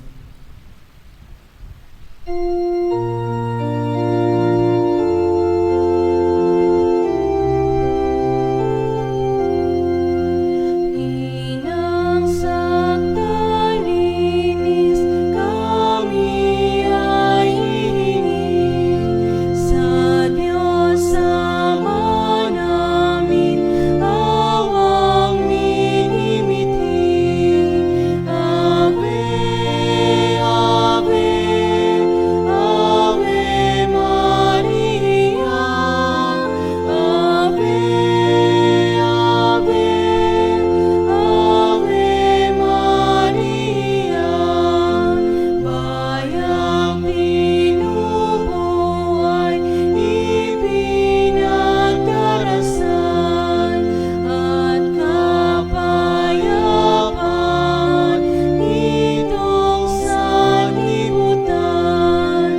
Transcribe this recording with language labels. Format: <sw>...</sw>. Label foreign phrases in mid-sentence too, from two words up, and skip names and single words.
<tl>Inang sakdalinis, kami ay hihingi sa Diyos Ama namin, awang minimitin.</tl> <la>Ave, Ave, Ave Maria. Ave, Ave, Ave Maria.</la> <tl>Bayang binubuhay, ipinagdarasan, at kapayapaan itong sanlibutan.</tl>